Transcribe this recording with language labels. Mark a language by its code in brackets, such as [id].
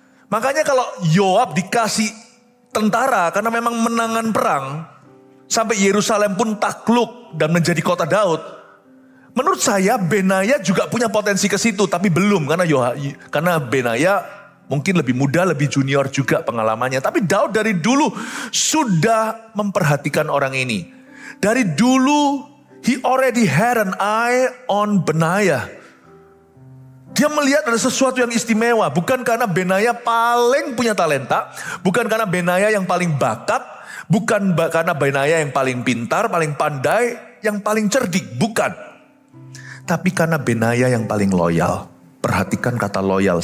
[id] Makanya kalau Yoab dikasih tentara karena memang menangan perang, sampai Yerusalem pun takluk dan menjadi kota Daud. Menurut saya Benaya juga punya potensi ke situ, tapi belum karena Benaya mungkin lebih muda, lebih junior juga pengalamannya. Tapi Daud dari dulu sudah memperhatikan orang ini. Dari dulu [en] he already had an eye on Benaya. [id] Dia melihat ada sesuatu yang istimewa. Bukan karena Benaya paling punya talenta. Bukan karena Benaya yang paling bakat. Bukan karena Benaya yang paling pintar, paling pandai, yang paling cerdik. Bukan. Tapi karena Benaya yang paling loyal. Perhatikan kata loyal.